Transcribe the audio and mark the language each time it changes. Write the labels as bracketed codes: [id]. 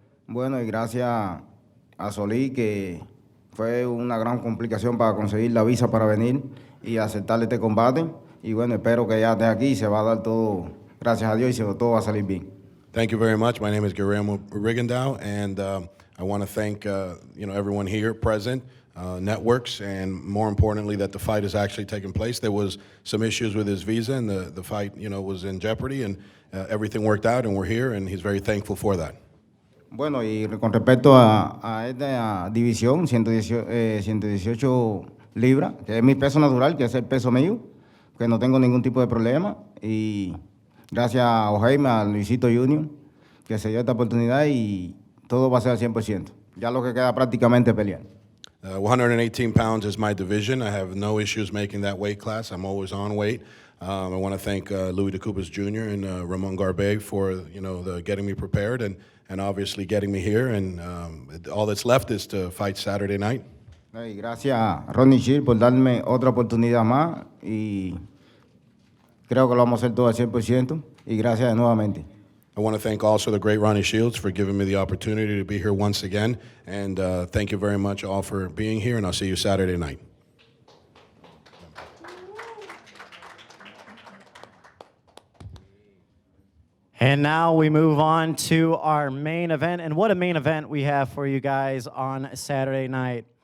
[es] Bueno, y gracias a Solis, que fue una gran complicación para conseguir la visa para venir y aceptar este combate. Y bueno, espero que ya esté aquí y se va a dar todo, gracias a Dios, y todo va a salir bien. [en] Thank you very much. My name is Guillermo Rigondeaux, and I want to thank everyone here present, networks, and more importantly that the fight is actually taking place. There was some issues with his visa, and the fight was in jeopardy, and everything worked out, and we're here, and he's very thankful for that. [es] Bueno, y con respecto a esta división, 118 libras, que es mi peso natural, que es el peso mío, que no tengo ningún tipo de problema, y gracias a Jaime, a Luisito Junior, que se dio esta oportunidad, y todo va a ser al 100%. Ya lo que queda prácticamente pelear. [en] 118 pounds is my division. I have no issues making that weight class. I'm always on weight. I want to thank Louis DeCubas Jr. and Ramon Garbe for getting me prepared and obviously getting me here. And all that's left is to fight Saturday night. [es] Y gracias a Ronnie Shields por darme otra oportunidad más, y creo que lo vamos a hacer todo al 100%, y gracias nuevamente. [en] I want to thank also the great Ronnie Shields for giving me the opportunity to be here once again. And thank you very much all for being here, and I'll see you Saturday night. And now we move on to our main event. And what a main event we have for you guys on Saturday night.